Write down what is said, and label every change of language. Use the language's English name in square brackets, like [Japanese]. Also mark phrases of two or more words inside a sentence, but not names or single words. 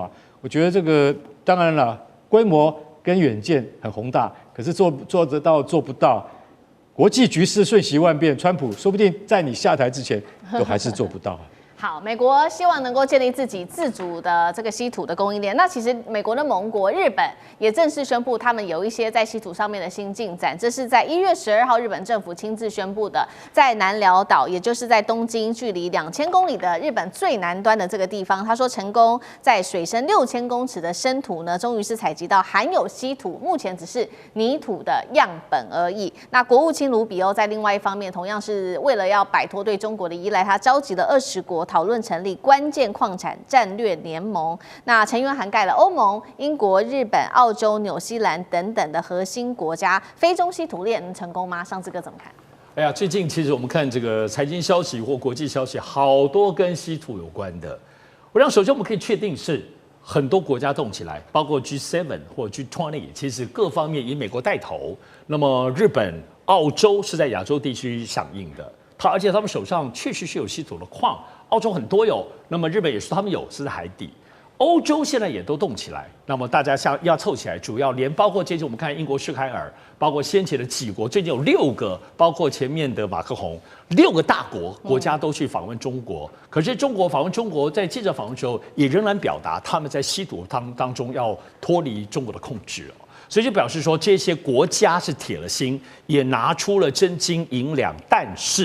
[Chinese] 我覺得這個當然了，規模跟遠見很宏大，可是做得到做不到，國際局勢瞬息萬變，川普說不定在你下台之前都還是做不到。好，美國希望能夠建立自己自主的這個稀土的供應鏈。那其實美國的盟國日本也正式宣布，他們有一些在稀土上面的新進展。這是在1月12號，日本政府親自宣布的，在南寮島，也就是在東京距離2000公里的日本最南端的這個地方，他說成功在水深6000公尺的深土呢，終於是採集到含有稀土，目前只是泥土的樣本而已。那國務卿盧比歐在另外一方面，同樣是為了要擺脫對中國的依賴，他召集了20國。討論成立關鍵礦產戰略聯盟，那成員涵蓋了歐盟、英國、日本、澳洲、紐西蘭等等的核心國家。非中稀土鏈能成功嗎？上次哥怎麼看？哎呀，最近其實我們看這個財經消息或國際消息，好多跟稀土有關的。我想首先我們可以確定是很多國家動起來，包括 G7 或 G20，其實各方面以美國帶頭。那麼日本、澳洲是在亞洲地區響應的，而且他們手上確實是有稀土的礦，澳洲很多有，那麼日本也是他們有，是在海底。歐洲現在也都動起来，那麼大家要湊起来，主要連包括最近我們看英國施凱爾，包括先前的幾國，最近有6個，包括前面的馬克宏，6個大國家都去訪問中國。可是中國訪問中國，在記者訪問之後，也仍然表達他們在稀土當中要脫離中國的控制哦，所以就表示說這些國家是鐵了心，也拿出了真金銀兩，但是。